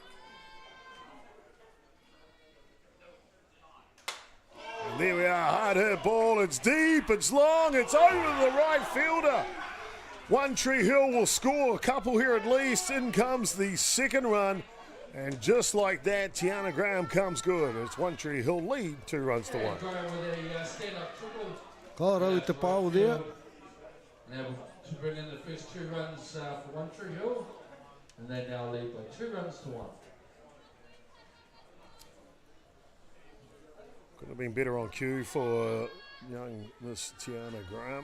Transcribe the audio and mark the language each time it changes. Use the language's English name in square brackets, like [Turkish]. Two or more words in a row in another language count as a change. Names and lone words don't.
[English] And there we are, hard hit ball. It's deep, it's long, it's over the right fielder. One Tree Hill will score a couple here at least. In comes the second run. And just like that, Tiana Graham comes good. It's One Tree Hill lead, 2 runs to 1. [Māori] Ka rau te pāo there. [English] Now to bring in the first 2 runs for One Tree Hill. And they now lead by 2 runs to 1. Could have been better on cue for young Miss Tiana Graham.